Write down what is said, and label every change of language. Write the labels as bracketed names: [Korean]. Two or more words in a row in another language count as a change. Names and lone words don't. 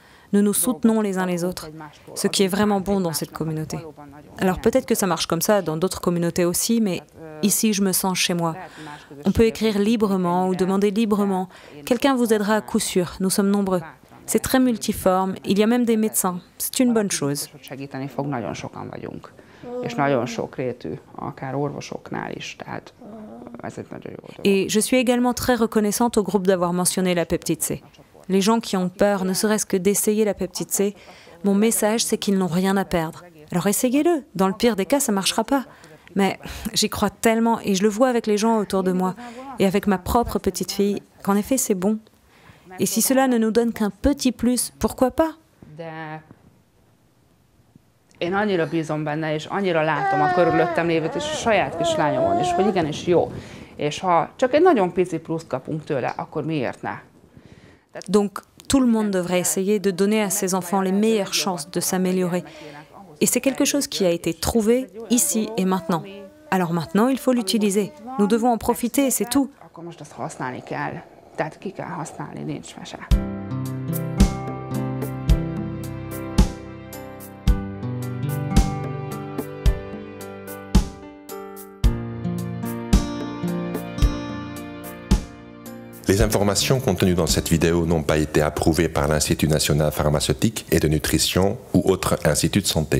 [French] Nous nous soutenons les uns les autres, ce qui est vraiment bon dans cette communauté. Alors peut-être que ça marche comme ça dans d'autres communautés aussi, mais ici je me sens chez moi. On peut écrire librement ou demander librement. Quelqu'un vous aidera à coup sûr, nous sommes nombreux. C'est très multiforme, il y a même des médecins. C'est une bonne chose. [Hungarian] És nagyon sokrétű, akár orvosoknál is, tehát [French] Et je suis également très reconnaissante au groupe d'avoir mentionné la peptide C. Les gens qui ont peur, ne serait-ce que d'essayer la peptide C, mon message, c'est qu'ils n'ont rien à perdre. Alors essayez-le. Dans le pire des cas, ça ne marchera pas. Mais j'y crois tellement et je le vois avec les gens autour de moi et avec ma propre petite fille qu'en effet, c'est bon. Et si cela ne nous donne qu'un petit plus, pourquoi pas? [Hungarian] Én annyira bízom benne, és annyira látom a körülöttem lévőt, és a saját kislányomon is, hogy igenis jó. És ha csak egy nagyon pici pluszt kapunk tőle, akkor miért ne? [French] Donc, tout le monde devrait essayer de donner à ses enfants les meilleures chances de s'améliorer. Et c'est quelque chose qui a été trouvé ici et maintenant. Alors maintenant, il faut l'utiliser. Nous devons en profiter et c'est tout. [Hungarian] Akkor most azt használni kell. Tehát ki kell használni, nincs mese. [French] Les informations contenues dans cette vidéo n'ont pas été approuvées par l'Institut national pharmaceutique et de nutrition ou autre institut de santé.